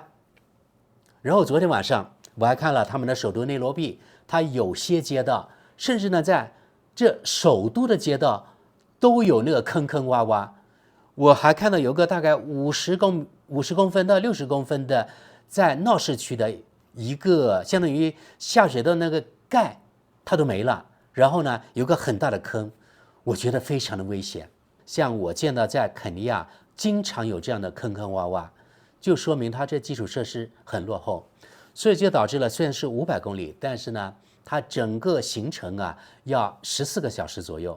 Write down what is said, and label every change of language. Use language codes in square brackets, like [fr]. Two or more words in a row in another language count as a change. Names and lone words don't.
[zh] 然後昨天晚上我還看了他們的首都內羅畢，它有些街道，甚至呢在這首都的街道都有那個坑坑洼洼。我還看到有個大概50公分到60公分的，在鬧市區的一個相當於下水道那個蓋，它都沒了。然後呢，有個很大的坑，我覺得非常的危險。像我見到在肯尼亞經常有這樣的坑坑洼洼，就說明它這基礎設施很落後，所以就導致了雖然是500公里，但是呢，它整個行程啊要14個小時左右。